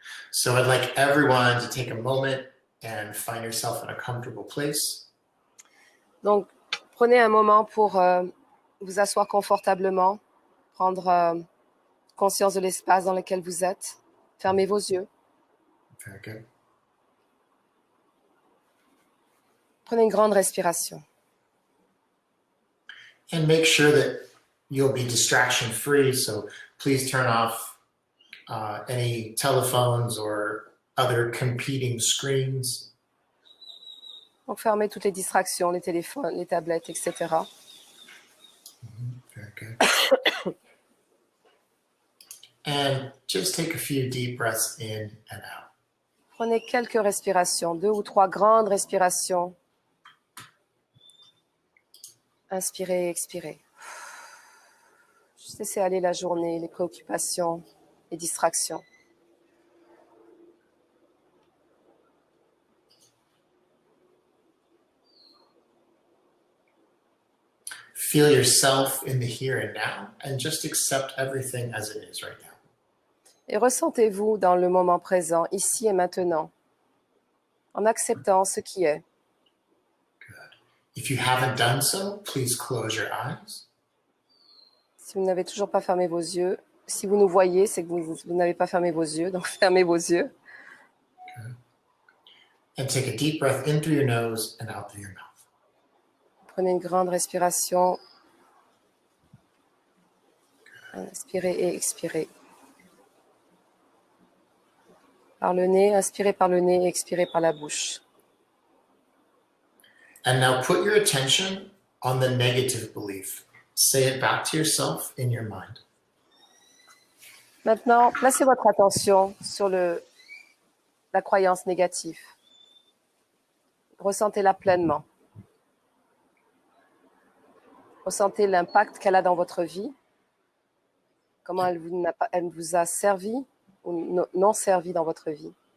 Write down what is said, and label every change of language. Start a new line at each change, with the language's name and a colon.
English: So I'd like everyone to take a moment and find yourself in a comfortable place.
French: Donc, prenez un moment pour vous asseoir confortablement, prendre conscience de l'espace dans lequel vous êtes. Fermez vos yeux.
English: Very good.
French: Prenez une grande respiration.
English: And make sure that you'll be distraction free. So please turn off any telephones or other competing screens.
French: Donc, fermez toutes les distractions, les téléphones, les tablettes, etc.
English: Very good. And just take a few deep breaths in and out.
French: Prenez quelques respirations, 2 ou 3 grandes respirations. Inspirez et expirez. Juste laissez aller la journée, les préoccupations, les distractions.
English: Feel yourself in the here and now and just accept everything as it is right now.
French: Et ressentez-vous dans le moment présent, ici et maintenant, en acceptant ce qui est.
English: Good. If you haven't done so, please close your eyes.
French: Si vous n'avez toujours pas fermé vos yeux, si vous nous voyez, c'est que vous n'avez pas fermé vos yeux, donc fermez vos yeux.
English: Okay. And take a deep breath in through your nose and out through your mouth.
French: Prenez une grande respiration. Inspirez et expirez. Par le nez, inspirez par le nez et expirez par la bouche.
English: And now put your attention on the negative belief. Say it back to yourself in your mind.
French: Maintenant, placez votre attention sur la croyance négative. Ressentez-la pleinement. Ressentez l'impact qu'elle a dans votre vie, comment elle vous a servi ou non servi dans votre vie.